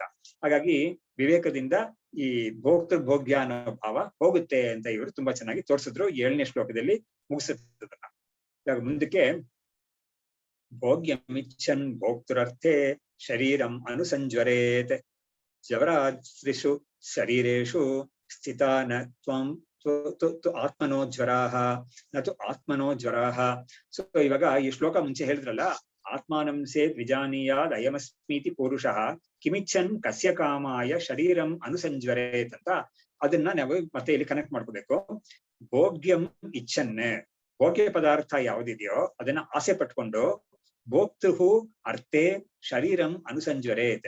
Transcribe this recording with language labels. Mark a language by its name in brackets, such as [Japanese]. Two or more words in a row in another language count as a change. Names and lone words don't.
[Kannada] ಹಾಗಾಗಿ ವಿವೇಕದಿಂದ ಈ ಭೋಗ್ಯ ಅನ್ನೋ ಭಾವ ಹೋಗುತ್ತೆ ಅಂತ ಇವರು ತುಂಬಾ ಚೆನ್ನಾಗಿ ತೋರಿಸಿದ್ರು 7ನೇ ಶ್ಲೋಕದಲ್ಲಿ ಮುಗಿಸುತ್ತದನ್ನ. ಇವಾಗ ಮುಂದಕ್ಕೆ [Sanskrit] ಭೋಗ್ಯಮಿಚ್ಛನ್ ಭೋಕ್ತೃರ್ಥೆ ಶರೀರಂ ಅನುಸಂಜ್ವರೇತ್ ಜ್ವರಾತ್ರಿಷು ಶರೀರೇಷು ಸ್ಥಿತಾ ನ ತ್ವಂ ಆತ್ಮನೋ ಜ್ವರಾಹ ನತು ಆತ್ಮನೋ ಜ್ವರಾಹ. [Kannada] ಸೊ ಇವಾಗ ಈ ಶ್ಲೋಕ ಮುಂಚೆ ಹೇಳಿದ್ರಲ್ಲ, [Sanskrit] ಆತ್ಮಾನಂ ಸೇತ್ ವಿಜಾನೀಯಾದ್ ಅಯಮಸ್ಮೀತಿ ಪುರುಷಃ ಕಿಮಿಚ್ಛನ್ ಕಸ್ಯ ಕಾಮಾಯ ಶರೀರಂ ಅನುಸಂಜ್ವರೇತ್ [Kannada] ಅಂತ, ಅದನ್ನ ನಾವು ಮತ್ತೆ ಇಲ್ಲಿ ಕನೆಕ್ಟ್ ಮಾಡ್ಕೋಬೇಕು. [Sanskrit] ಭೋಗ್ಯಂ ಇಚ್ಛನ್, [Kannada] ಭೋಗ್ಯ ಪದಾರ್ಥ ಯಾವುದಿದೆಯೋ ಅದನ್ನ ಆಸೆ ಪಟ್ಕೊಂಡು [Sanskrit] ಭೋಕ್ತೃಹು ಅರ್ಥೆ ಶರೀರಂ ಅನುಸಂಜ್ವರೇತ್.